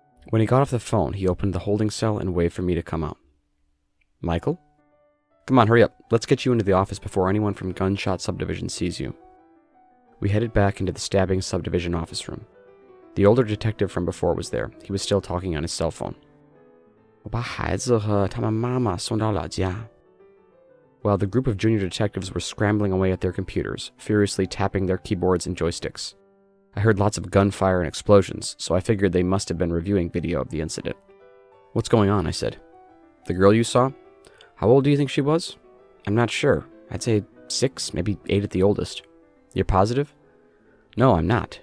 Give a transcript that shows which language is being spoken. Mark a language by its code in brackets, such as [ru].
[en] When he got off the phone, he opened the holding cell and waved for me to come out. Michael? Come on, hurry up. Let's get you into the office before anyone from Gunshot Subdivision sees you. We headed back into the stabbing subdivision office room. The older detective from before was there. He was still talking on his cell phone. [zh] 我把孩子和他们妈妈送到老家. [en] While the group of junior detectives were scrambling away at their computers, furiously tapping their keyboards and joysticks. I heard lots of gunfire and explosions, so I figured they must have been reviewing video of the incident. What's going on? I said. The girl you saw? How old do you think she was? I'm not sure. I'd say 6, maybe 8 at the oldest. You're positive? No, I'm not.